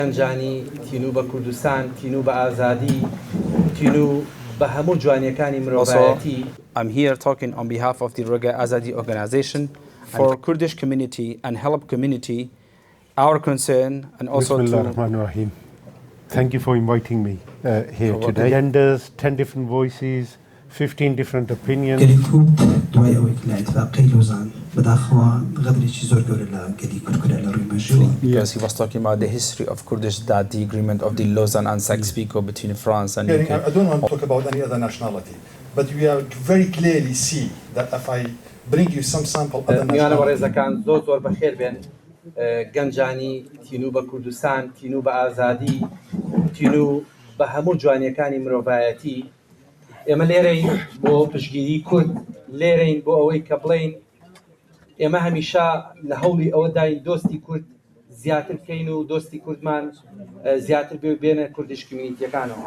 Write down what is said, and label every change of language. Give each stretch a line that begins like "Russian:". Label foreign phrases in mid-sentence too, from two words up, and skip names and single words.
Central Kurdish: گەنجانی تینوو بە کوردستان، تینوو بە ئازادی، تینوو بە هەموو جوانیەکانی مرۆڤایەتی.
English: I'm here talking on behalf of the Roga Azadi organization for Kurdish community and Halab community, our concern, and also Bismillahirrahmanirrahim. Thank you for inviting me here today. Genders, 10 different voices, 15 different opinions. Because he was talking about the history of Kurdish, that the agreement of the Lausanne and Sykes-Picot between France and UK. I don't want to talk about any other nationality, but we are very clearly see that if I bring you some sample other nationality.
Central Kurdish: گەنجانی تینوو بە کوردستان، تینوو بە ئازادی، تینوو بە هەموو جوانیەکانی مرۆڤایەتی. ئێمە لێرەین بۆ پشتگیری کورد، لێرەین بۆ ئەوەی کە بڵێین ئێمە هەمیشە لە هەوڵی ئەوە داین دۆستی کورد زیاتر بکەین و دۆستی کوردمان زیاتر بێنە کوردیش کمیونیتیەکانەوە.